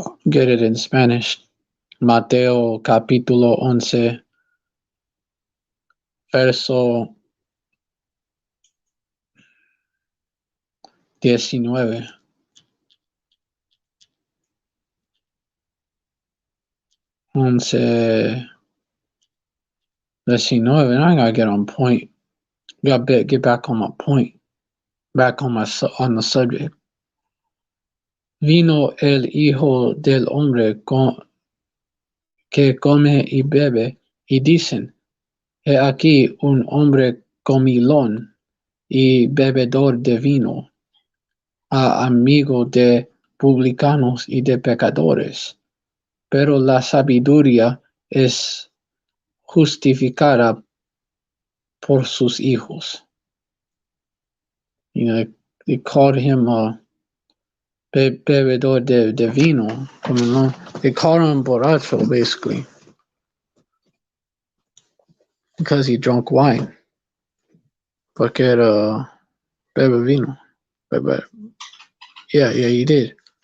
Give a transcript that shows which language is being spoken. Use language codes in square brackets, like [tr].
[en] Get it in Spanish. [es] Mateo capítulo 11, verso 19. [en] 11, 19. I gotta get on point. Gotta get back on my point. Back on the subject. [es] Vino el Hijo del Hombre que come y bebe, y dicen, he aquí un hombre comilón y bebedor de vino, amigo de publicanos y de pecadores. Pero la sabiduría es justificada por sus hijos. [en] They called him a [es] bebedor de vino. [en] They called him borracho, basically, because he drank wine. [es] Porque era bebe vino. [en] Yeah, he did.